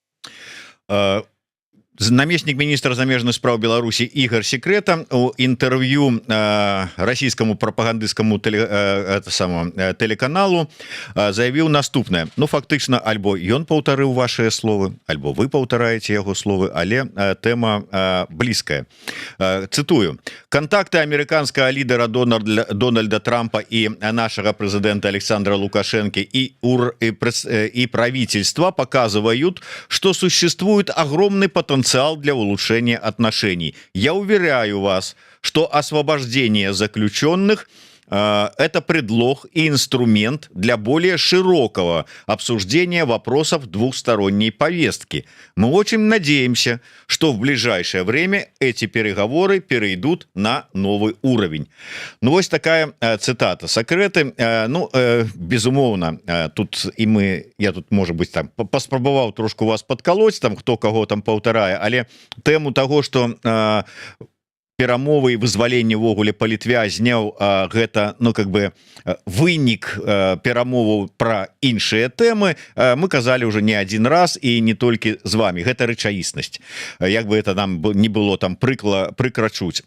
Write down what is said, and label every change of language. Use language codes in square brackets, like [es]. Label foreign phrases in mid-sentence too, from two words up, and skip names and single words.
[be] Намеснік міністра замежных спраў Беларусі Ігор Секрэта у інтэрв'ю расійскаму прапагандысцкаму тэлеканалу заявіў наступнае. Ну, фактычна, альбо ён паўтарыў вашыя словы, альбо вы паўтараеце яго словы, але тэма блізкая. Цытую: [ru] «Контакты американского лидера Дональда Трампа и нашего президента Александра Лукашенко и правительства показывают, что существует огромный потенциал для улучшения отношений. Я уверяю вас, что освобождение заключенных это предлог и инструмент для более широкого обсуждения вопросов двухсторонней повестки. Мы очень надеемся, что в ближайшее время эти переговоры перейдут на новый уровень». Ну, вот такая цитата Секрэты. [be] Ну, безумоўно, тут и я тут, [ru] может быть, [be] там паспрабаваў трошку вас [ru] подколоть, там кто кого [be] там паўтарае, але [ru] тему того, что [be] перамовы і вызваленне ўвогуле палітвязняў, гэта, ну, [ru] как бы [be] вынік перамоваў пра іншыя тэмы, мы казалі [ru] уже не один раз [be] і не толькі з вами. Гэта рэчаіснасць, як бы [ru] это нам не было [be] там прыкрачуць.